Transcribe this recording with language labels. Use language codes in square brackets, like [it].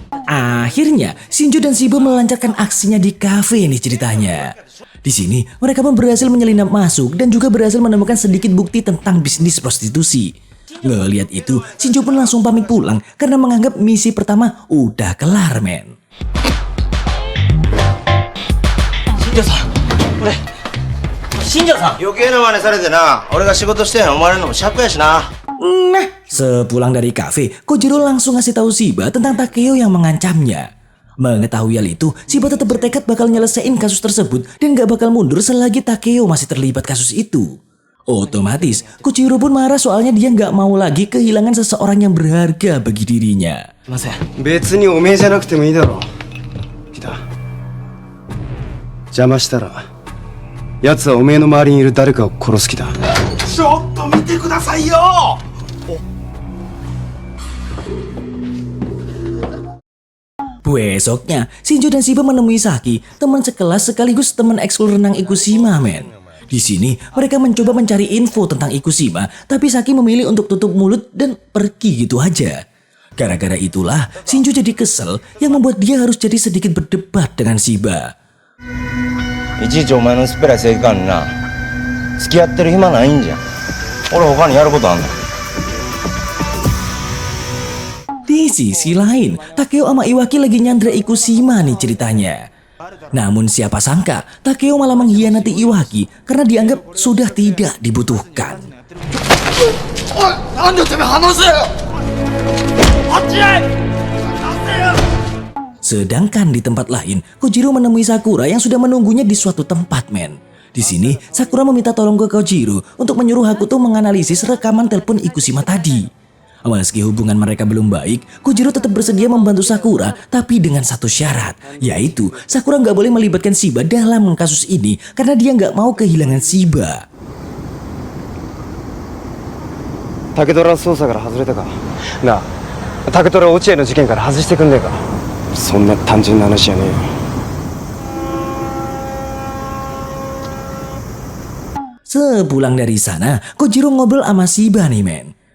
[id] Akhirnya, Shinjo dan Shiba melancarkan aksinya di kafe nih ceritanya. Di sini, mereka pun berhasil menyelinap masuk dan juga berhasil menemukan sedikit bukti tentang bisnis prostitusi. Ngeliat itu, Shinjo pun langsung pamit pulang karena menganggap misi pertama udah kelar, men. [ja] Shinjo-san! 余計な真似されてな、俺が仕事してへん思われるのも尺やしな。 [id] Nah, sepulang dari kafe, Kojiro langsung ngasih tahu Shiba tentang Takeo yang mengancamnya. Mengetahui hal itu, Shiba tetap bertekad bakal nyelesain kasus tersebut dan gak bakal mundur selagi Takeo masih terlibat kasus itu. Otomatis, Kojiro pun marah soalnya dia gak mau lagi kehilangan seseorang yang berharga bagi dirinya. [ja] 別におめえじゃなくてもいいだろう。来た。邪魔したら、奴はおめえの周りにいる誰かを殺す気だ。ちょっと見てくださいよ。 [id] Besoknya, Shinjo dan Shiba menemui Saki, teman sekelas sekaligus teman ekskul renang Ikushima, men. Di sini, mereka mencoba mencari info tentang Ikushima, tapi Saki memilih untuk tutup mulut dan pergi gitu aja. Gara-gara itulah, Shinjo jadi kesel yang membuat dia harus jadi sedikit berdebat dengan Shiba. [ja] いちいちお前の薄っぺらい正義感にな付き合ってる暇ないんじゃん。俺他にやることあんねん。 [id] Di sisi lain, Takeo sama Iwaki lagi nyandra Ikushima nih ceritanya. Namun siapa sangka, Takeo malah mengkhianati Iwaki karena dianggap sudah tidak dibutuhkan. Sedangkan di tempat lain, Kojiro menemui Sakura yang sudah menunggunya di suatu tempat, men. Di sini, Sakura meminta tolong ke Kojiro untuk menyuruh Hakuto menganalisis rekaman telepon Ikushima tadi. Meski hubungan mereka belum baik, Kojiro tetap bersedia membantu Sakura, tapi dengan satu syarat, yaitu Sakura nggak boleh melibatkan Shiba dalam kasus ini karena dia nggak mau kehilangan Shiba. [ja] 竹虎捜査から外れたか。なあ、竹虎落合の事件から外してくんねえか。そんな単純な話じゃねえよ。 [id] Sepulang dari sana, Kojiro ngobrol sama Shiba nih, men.